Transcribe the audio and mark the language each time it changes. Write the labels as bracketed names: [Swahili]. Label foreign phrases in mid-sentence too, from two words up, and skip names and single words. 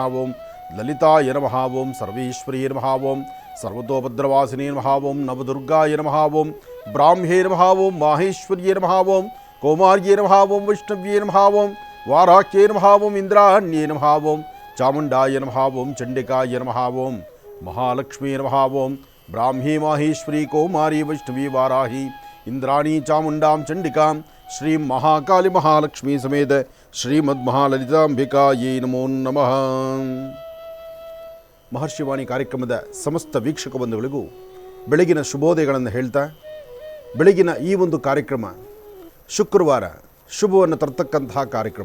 [Sanskrit] ಓಂ ಲಲಿತಾಯ ನಮಃ. ಓಂ ಸರ್ವೇಶ್ವರಿಯೇ ನಮಃ. ಓಂ ಸರ್ವತೋಭದ್ರವಾಸಿನಿ ನಮಃ. ಓಂ ನವದುರ್ಗಾಯ ನಮಃ. ಓಂ ಬ್ರಾಹ್ಮ್ಯೇ ನಮಃ. ಓಂ ಮಾಹೇಶ್ವರ್ಯೇ ನಮಃ. ಓಂ ಕೌಮಾರ್ಯೇ ನಮಃ. ಓಂ ವೈಷ್ಣವ್ಯೇ ನಮಃ. ಓಂ ವಾರಾಕ್ಯೇ ನಮಃ. ಓಂ ಇಂದ್ರಾಣ್ಯೇ ನಮಃ. ಓಂ ಚಾಮುಂಡಾಯ ನಮಃ. ಓಂ ಚಂಡಿಕಾಯ ನಮಃ. ಓಂ ಮಹಾಲಕ್ಷ್ಮೀ ನಮಃ. ಓಂ ಬ್ರಾಹ್ಮೀ ಮಾಹೇಶ್ವರಿ ಕೌಮಾರಿ ವೈಷ್ಣವಿ ವಾರಾಹಿ ಇಂದ್ರಾಣಿ ಚಾಮುಂಡಾಂ ಚಂಡಿಕಾಂ ಶ್ರೀ ಮಹಾಕಾಲಿ ಮಹಾಲಕ್ಷ್ಮೀ ಸಮೇತ ಶ್ರೀಮದ್ ಮಹಾಲಲಿತಾಂಬಿಕಾಯೈ ನಮೋ ನಮಃ. [Kannada] ಮಹರ್ಷಿವಾಣಿ ಕಾರ್ಯಕ್ರಮದ ಸಮಸ್ತ ವೀಕ್ಷಕ ಬಂಧುಗಳಿಗೂ ಬೆಳಗಿನ ಶುಭೋದಯಗಳನ್ನು ಹೇಳ್ತಾ, ಬೆಳಗಿನ ಈ ಒಂದು ಕಾರ್ಯಕ್ರಮ ಶುಕ್ರವಾರ ಶುಭವನ್ನು ತರ್ತಕ್ಕಂತಹ ಕಾರ್ಯಕ್ರಮ.